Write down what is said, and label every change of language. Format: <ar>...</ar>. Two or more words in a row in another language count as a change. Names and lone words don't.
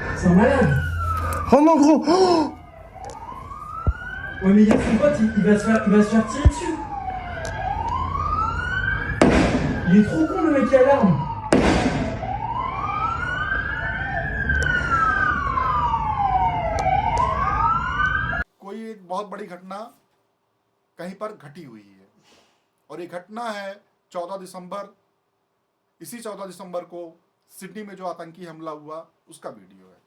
<fr>un malade. Oh non, gros. Oh, Ouais, mais il y a son pote, il va se faire tirer dessus. Il est trop con, le mec qui a l'arme.</fr> <hi>कोई एक बहुत बड़ी घटना कहीं पर घटी हुई है और ये घटना है 14 दिसंबर। इसी 14 दिसंबर को सिडनी में जो आतंकी हमला हुआ उसका वीडियो है।</hi>